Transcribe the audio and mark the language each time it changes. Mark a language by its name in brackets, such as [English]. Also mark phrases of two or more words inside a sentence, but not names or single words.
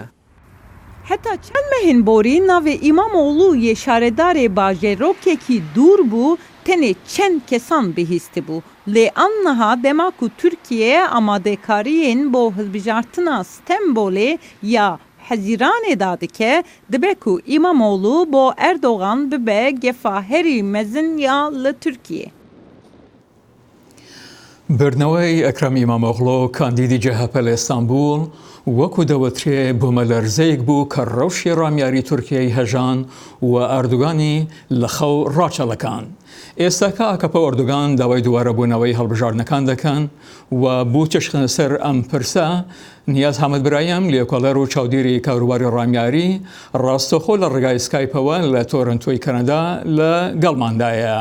[Kurdish] Heta çend mehên borî navê İmamoğlu yê şaredarê bajarokekî dûr bû tenê çend kesan bihîstî bû. Lê anniha dema ku Tirkiye amadekariyên bo hilbijartina Stenbolê ya Hezîranê da dike dibe ku İmamoğlu bo Erdogan bibe gefa herî mezin ya li Tirkiye. [Central Kurdish] بردنەوەی ئەکرەم ئیمامۆغڵۆ کاندیدی جەهەپە لە ئێستانبول وەکو دەوترێ بوومەلەرزەیەک بوو کە ڕەوشی ڕامیاری تورکیای هەژان و ئەردوگانی لە خەو ڕاچەڵەکان. ئێستاکە ئاکەپە ئەردوگان داوای دووارەبوونەوەی هەڵبژاردنەکان دەکەن و بوو چشخنە سەر ئەم پرسە نیاز حەمەد برایم لێکۆڵەر و چاودێری کاروباری ڕامیاری ڕاستەخۆ لە ڕێگای سکایپەوە لە تۆرنتۆی کەنەدا لە گەڵماندایە.